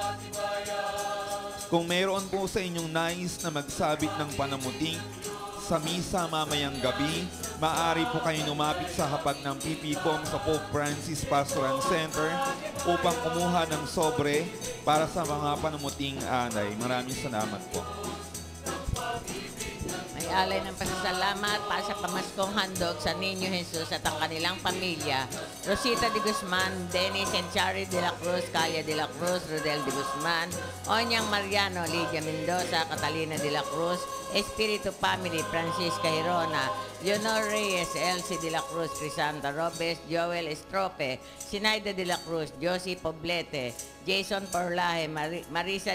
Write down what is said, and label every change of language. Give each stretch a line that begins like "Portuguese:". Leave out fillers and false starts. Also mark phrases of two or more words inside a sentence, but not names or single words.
Filipino: Kung mayroon po sa inyong nais na magsabit ng panamuting sa misa mamayang gabi, maaari po kayo lumapit sa hapag ng PPCOM sa Pope Francis Pastoral Center upang kumuha ng sobre para sa mga panamuting anay. Maraming salamat po. May alay ng pasasalamat para sa pamaskong handog sa Niño Jesus at ang kanilang pamilya. Rosita de Guzman, Dennis and Chari de la Cruz, Calia de la Cruz, Rodel de Guzman, Onyang Mariano, Lydia Mendoza, Catalina de la Cruz, Espiritu Family, Francisca Hirona, Leonor Reyes, Elsie de la Cruz, Crisanta Robes, Joel Estrope, Sinaida de la Cruz, Josie Poblete, Jason Porlaje, Marisa